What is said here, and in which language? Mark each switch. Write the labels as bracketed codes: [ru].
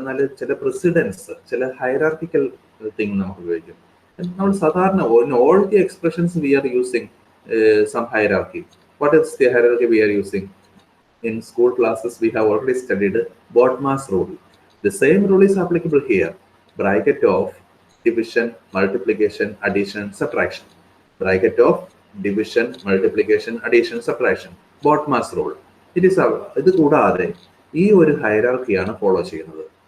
[ml] എന്നാൽ ചില പ്രെസിഡൻസ്, ചില ഹൈറാർക്കിക്കൽ തിങ് നമുക്ക് ഉപയോഗിക്കും. നമ്മൾ സാധാരണ [en] All the expressions we are using some hierarchy. What is the hierarchy we are using? In school classes we have already studied Boltzmann rule. The same rule is applicable here. Bracket of division, multiplication, addition, subtraction. Bracket of division, multiplication, addition, subtraction, BODMAS rule. [ml] ഇത് കൂടാതെ ഈ ഒരു ഹൈറാർക്കിയാണ് follow ചെയ്യുന്നത്.